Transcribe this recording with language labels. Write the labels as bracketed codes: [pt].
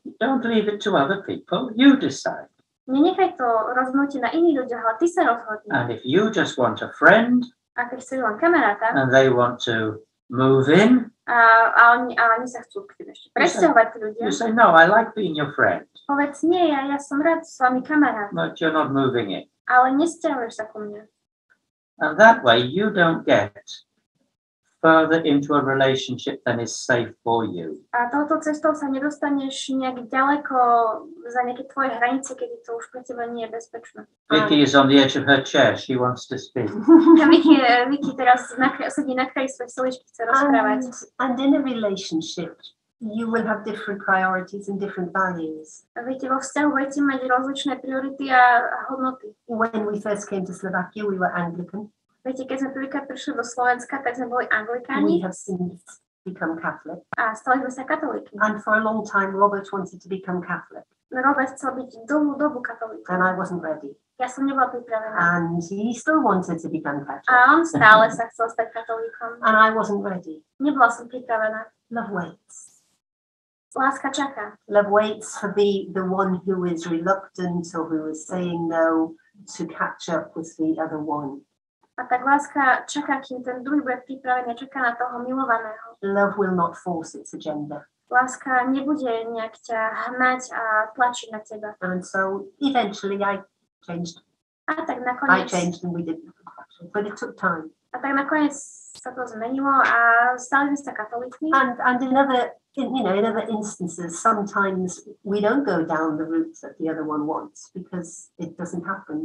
[en] Don't leave it to other people. You decide. [sk] Nenechaj to rozhodnutie na iných ľuďoch, ale ty sa rozhodni. [en] And if you just want a friend [sk] A keď chceš len kamaráta [en] and they want to move in, [sk] a oni sa chcú k tebe ešte presťahovať tí ľudia, [en] you say, no, I like being your friend, [sk] povedz nie, ja som rád s vami kamarát, [en] but you're not moving in. [sk] ale nesťahuješ sa ku mne. [en] And that way you don't get further into a relationship than is safe for you. [sk] A touto cestou sa nedostaneš nejak ďaleko za nejaké tvoje hranice, kedy to už pre teba nie je bezpečné. [en] Vicky is on the edge of her chair. She wants to speak. [sk] Vicky teraz sedí na kraji svojej stoličky, chce rozprávať. [en] And in a relationship, you will have different priorities and different values. [sk] A viete, vo vzťahu budete mať rozličné priority a hodnoty. [en] When we first came to Slovakia, we were Anglican. [sk] Viete, keď sme prvýkrát prišli do Slovenska, tak sme boli [en] We [sk] Anglikáni [en] have since become Catholic. [sk] a stali sme sa katolíkmi. [en] And for a long time, Robert wanted to become Catholic. [sk] Robert chcel byť dlhú dobu katolíkom. [en] And I wasn't ready. [sk] Ja som nebola pripravená. [en] And he still wanted to become Catholic. [sk] A on stále sa chcel stať katolíkom. [en] And I wasn't ready. [sk] Nebola som pripravená. [en] Love waits. [sk] Láska čaká. [en] Love waits for the one who is reluctant or who is saying no to catch up with the other one. [sk] A tak láska čaká, kým ten druhý bude pripravený a čaká na toho milovaného. [en] Love will not force its agenda. [sk] Láska nebude nejak ťa hnať a tlačiť na teba. [en] And so eventually I changed. [sk] A tak [en] I [sk] nakoniec, [en] changed and we did. But it took time. [sk] a tak nakoniec sa to zmenilo a stali sme sa katolíkmi. [en] And in other instances, sometimes we don't go down the route that the other one wants because it doesn't happen.